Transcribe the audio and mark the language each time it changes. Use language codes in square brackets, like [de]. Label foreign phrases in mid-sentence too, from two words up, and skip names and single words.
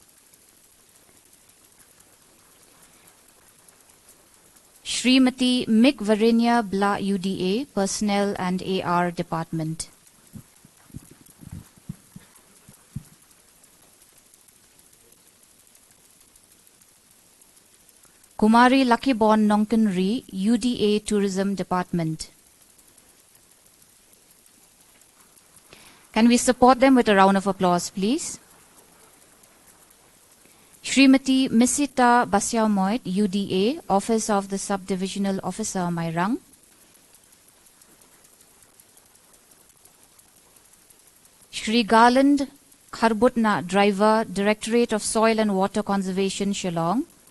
[en] Srimati Mik Varinya Bla UDA, Personnel and AR Department. Kumari Luckybon Nongkanri, UDA Tourism Department. Can we support them with a round of applause, please? Srimati Misita Basyaumoit, UDA, Office of the Subdivisional Officer, Mairang. Shri Garland Kharbutna, Driver, Directorate of Soil and Water Conservation, Shillong.